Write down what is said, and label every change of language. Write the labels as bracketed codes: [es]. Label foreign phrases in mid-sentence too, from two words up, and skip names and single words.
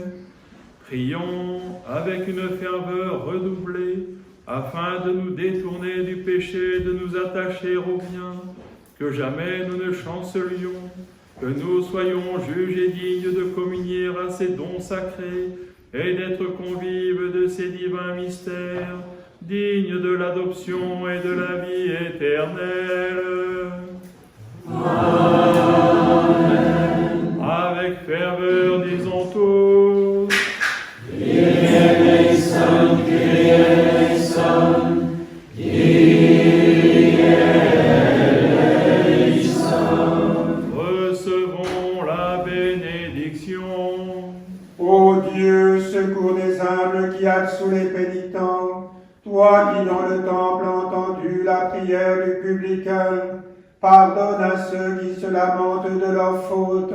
[fr] Prions avec une ferveur redoublée, afin de nous détourner du péché, de nous attacher au bien, que jamais nous ne chancelions, que nous soyons juges et dignes de communier à ces dons sacrés et d'être convives de ces divins mystères, dignes de l'adoption et de la vie éternelle. Amen. Avec ferveur, disons tous. [el] Κύριε ἐλέησον, Κύριε ἐλέησον, Κύριε ἐλέησον. [fr] Recevons la bénédiction. Ô Dieu, secours des humbles qui absous les pénitents, toi qui dans le temple as entendu la prière du publicain, pardonne à ceux qui se lamentent de leurs fautes.